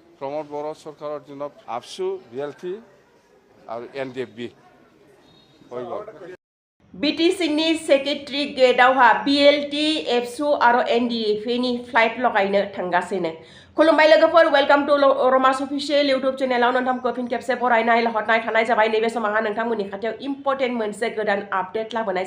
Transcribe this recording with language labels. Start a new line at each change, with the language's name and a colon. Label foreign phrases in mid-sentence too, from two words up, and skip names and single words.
Assamese: প্ৰমোদ বড়ো চৰকাৰৰ দিনত আপচু BLT আৰু NDFB হৈ গ'ল
Bodo: BTC-नि सेक्रेटारि गेटआवहा BLT, एबसु आरो NDFA-नि फ्लाइट लगायनो थांगासिनो खुलुमबाय लोगोफोर
English: welcome to
Bodo: रमास
English: official YouTube
Bodo: चेनेलाव नोंथांखौ फिन खेबसे बरायनाय हरनाय थानाय जाबाय नैबे समावहा नोंथांमोननि खाथियाव इम्पर्टेन्ट मोनसे गोदान आपडेट लाबोनाय